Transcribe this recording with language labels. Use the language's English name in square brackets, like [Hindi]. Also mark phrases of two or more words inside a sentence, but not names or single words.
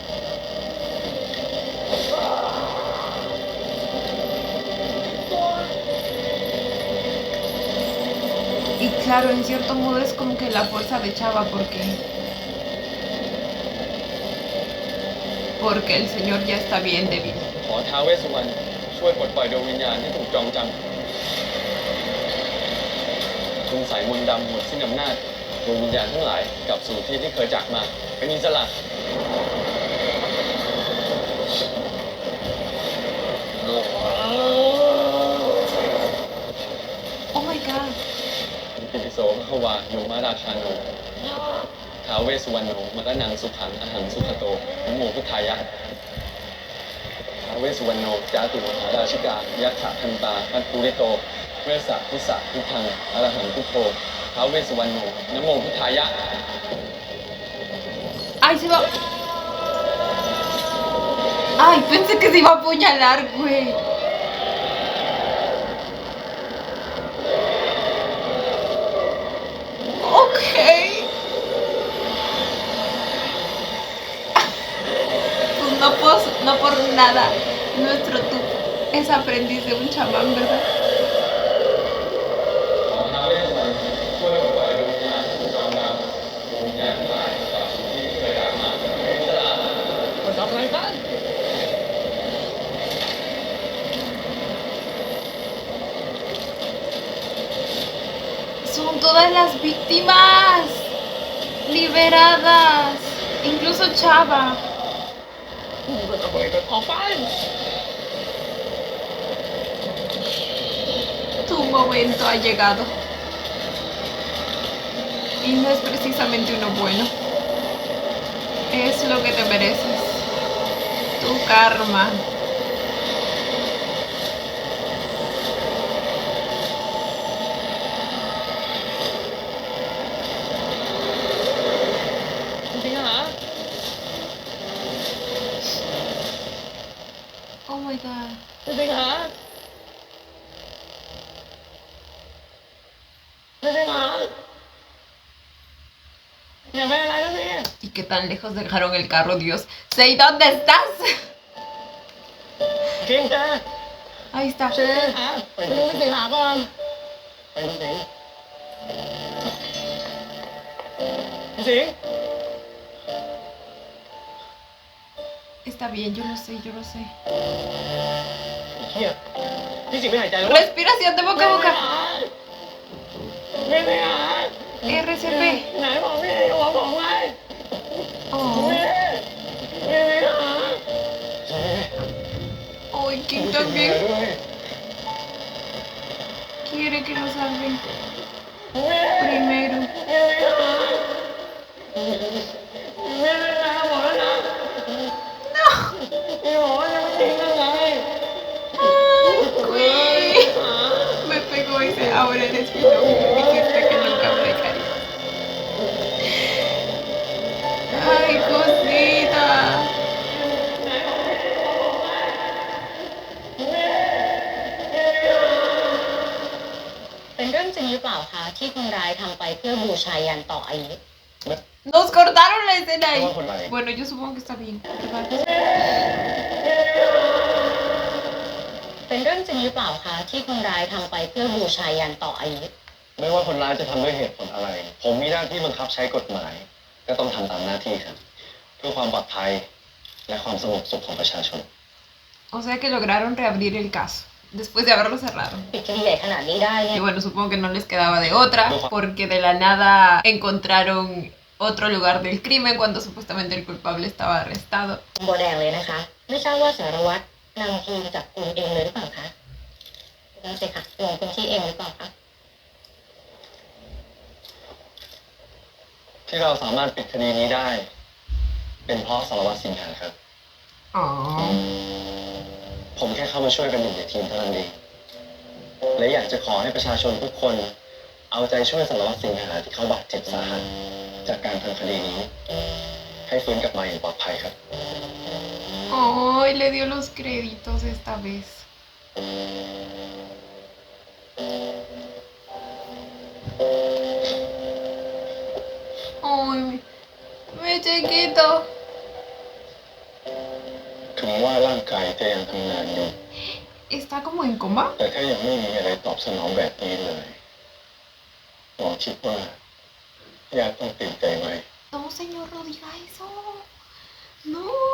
[Spanish] Y claro, en cierto modo es como que la fuerza de Chava porque el señor ya está bien débil. [Thai] ขอท้าวเวสสุวรรณช่วยปลดปล่อยดวงวิญญาณที่ถูกจองจำคุณใส่มนต์ดำหมดสิ้นอำนาจดวงวิญญาณทั้งหลายกลับสู่ที่ที่เคยจากมาเป็นอิสระ [English] Oh my god. [Pali] อิติปิโสพระควาโยมาราชาโนท้าวเวสสุวรรณโนมรณังสุขังอหังสุขโตนะโมพุทธายะท้าวเวสสุวรรณโนจาตุมหาราชิกายัตถะทันตาปัตตุเรโตเวสสะพุสสะพุทธังอรหังพุทโธท้าวเวสสุวรรณโนนะโมพุทธายะ [Spanish] Ay, se va. Ay, pensé que se iba a apuñalar, güey. Ok. No por nada nuestro Tup es aprendiz de un chamán, ¿verdad? [Thai] มันทำอะไรกัน [Spanish] Son todas las víctimas liberadas, incluso Chava. [Thai] มันทำอะไรกันออกไป [Spanish] Tu momento ha llegado. Y no es precisamente uno bueno. Es lo que te mereces. Tu karma. [Thai] จริงเหรอ [English] Oh my god. [Thai] จริงเหรอจริงเหรออย่าไปอะไรนะพี่ [Spanish] ¿Y qué tan lejos dejaron el carro, Dios? Sei, ¿dónde estás? [Thai] จริงจ้ะ [Spanish] Ahí está. [Thai] จริงฮะไปดูสิหาก่อนไปดูสิสิง [Spanish] Está bien, yo lo sé, yo lo sé. [Thai] เฮียพี่สิงไม่หายใจแล้ว [Spanish] Respiración de boca a boca. [Thai] ไม่ได้หา [Spanish] RCP. [Thai] ไหนบอกพี่บอกไง Oh. ไม่ได้หา [Spanish] Ay, King también quiere que lo salven primero. [Thai] ไม่ได้หาบอกแล้วนะ [Spanish] No. [Thai] พี่บอกว่าจะไม่ทิ้งกันไง [Spanish] Ay, me pegó ese ahora eres mi novio. Dijiste que nunca me dejarías. Ay, cosita. [Thai] เป็นเรื่องจริงหรือเปล่าคะที่คนร้ายทำไปเพื่อบูชายันต่ออายุ [Spanish] Nos cortaron la escena ahí. Vamos con la- Bueno, yo supongo que está bien, ¿verdad? [Thai] เป็นเรื่องจริงหรือเปล่าคะที่คนร้ายทำไปเพื่อบูชายันต่ออายุ ไม่ว่าคนร้ายจะทำด้วยเหตุผลอะไร ผมมีหน้าที่บังคับใช้กฎหมาย ก็ต้องทำตามหน้าที่ครับ เพื่อความปลอดภัยและความสงบสุขของประชาชน [Spanish] O sea que lograron reabrir el caso después de haberlo cerrado. [Thai] ปิดคดีใหญ่ขนาดนี้ได้เนี่ [Spanish] Y [Thai] ย [Spanish] bueno, supongo que no les quedaba de otra, porque de la nada encontraron otro lugar del crimen cuando supuestamente el culpable estaba arrestado. [Thai] โบแดงเลยนะคะ ไม่ทราบว่าสารวัตรนำทีมจับกลุ่มเองเลยหรือเปล่าคะนั่นสิค่ะลงพื้นที่เองหรือเปล่าคะ ที่เราสามารถปิดคดีนี้ได้ เป็นเพราะสารวัตรสิงหาครับ Oh. ผมแค่เข้ามาช่วยเป็นหนึ่งในทีมเท่านั้นเองและอยากจะขอให้ประชาชนทุกคน เอาใจช่วยสารวัตรสิงหาที่เขาบาดเจ็บสาหัสจากการทำคดีนี้ ให้ฟื้นกลับมาอย่างปลอดภัยครับ [Spanish] Ay, le dio los créditos esta vez. Ay, mi chiquito. [Thai] ถึงว่าร่างกายจะยังทำงานอยู่ [Spanish] ¿Está como en coma? [Thai] แต่ถ้ายังไม่มีอะไรตอบสนองแบบนี้เลยหมอคิดว่าญาติต้องเตรียมใจไว้ [Spanish] No, señor, no diga eso. No.